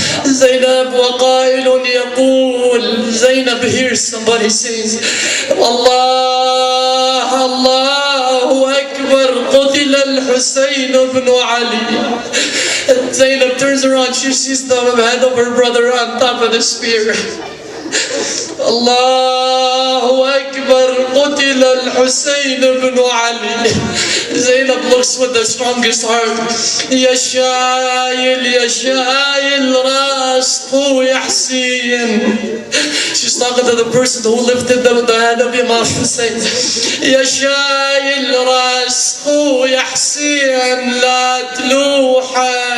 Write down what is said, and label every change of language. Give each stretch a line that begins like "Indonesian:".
Arabic: Zainab وَقَائِلٌ يَقُولُ.
English: Zainab hears somebody saying, Allah, Allahu Akbar,
Arabic: قُتِلَ الْحُسَيْنُ بْنُ عَلِي.
English: Zainab turns around, she sees the head of her brother on top of the spear.
Arabic: Allahu Akbar, قُتِلَ الْحُسَيْنُ بْنُ عَلِي.
English: Zainab looks with the strongest heart.
Arabic: يا شايل يا شايل راسه يا حسين.
English: She's talking to the person who lifted the head of Imam Hussein.
Arabic: يا شايل راسه يا حسين لا تلوحه.